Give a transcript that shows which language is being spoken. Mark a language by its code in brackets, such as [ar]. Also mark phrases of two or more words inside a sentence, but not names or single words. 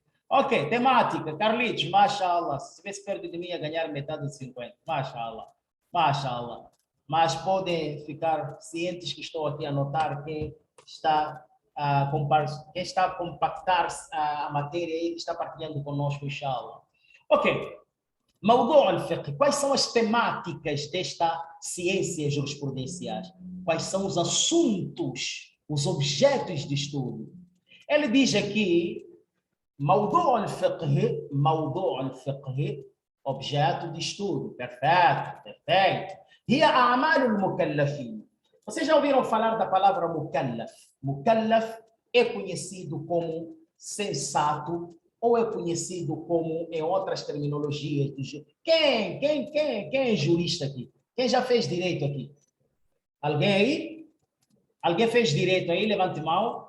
[pt] Ok, temática. Carlitos, mashallah. Se estivesse perto de mim, ia ganhar metade de 50. Mashallah. Mashallah. Mas podem ficar cientes que estou aqui a anotar quem está a compactar a matéria aí, que está partilhando conosco, inshallah. [ar] Ok. موضوع الفقه. [pt] Quais são as temáticas desta ciência jurisprudenciais? Quais são os assuntos, os objetos de estudo? Ele diz aqui, [ar] موضوع الفقه, [pt] objeto de estudo. Perfeito, perfeito. [ar] هي أعمال المكلفين. [pt] Vocês já ouviram falar da palavra mukallaf? Mukallaf é conhecido como sensato ou é conhecido como, em outras terminologias, quem é jurista aqui? Quem já fez direito aqui? Alguém aí? Alguém fez direito aí? Levante mão.